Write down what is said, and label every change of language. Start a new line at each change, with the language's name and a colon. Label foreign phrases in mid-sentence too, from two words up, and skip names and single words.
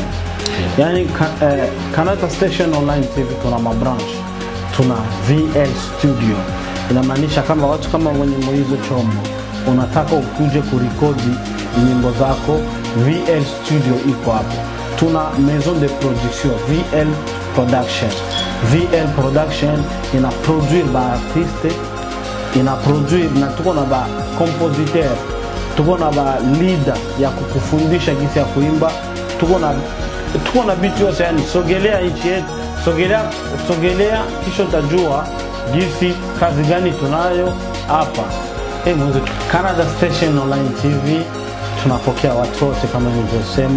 Swahili: Yani Canada Station Online TV tuna mabranch. Tuna VL Studio. Inamaanisha kama watu kama wenye Moise Chombo unataka ukuje kurekodi nyimbo zako, VL Studio iko hapo.
French: Tuna maison de production VL Production.
Swahili: VL Production ina produire ba artiste, ina produire na tuko na ba compositeur, tuko na ba leader ya kukufundisha jinsi ya kuimba, tuko na vitu yote, yani sogelea nchi yetu, sogelea kisha utajua jinsi kazi gani tunayo hapa. Mwanzo Canada Station Online TV tunapokea watu wote kama nilivyosema.